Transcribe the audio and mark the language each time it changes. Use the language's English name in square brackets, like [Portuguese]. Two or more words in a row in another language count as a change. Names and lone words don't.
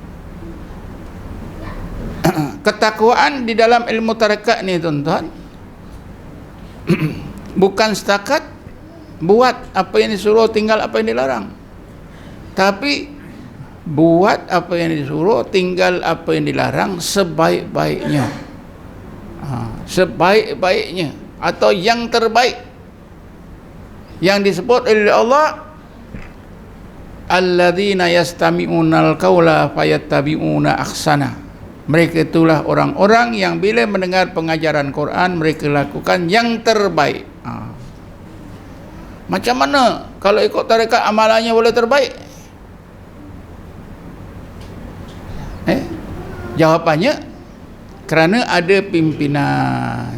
[Malay] Ketakwaan di dalam ilmu tarekat ni tuan-tuan, bukan setakat buat apa yang disuruh, tinggal apa yang dilarang. Tapi buat apa yang disuruh, tinggal apa yang dilarang sebaik-baiknya. Sebaik-baiknya atau yang terbaik. Yang disebut oleh Allah, [Arabic] الذين يستمعون القول فيتبعون أحسن. [Malay] Mereka itulah orang-orang yang bila mendengar pengajaran Quran, mereka lakukan yang terbaik. Macam mana kalau ikut tarekat amalannya boleh terbaik? Jawapannya, kerana ada pimpinan.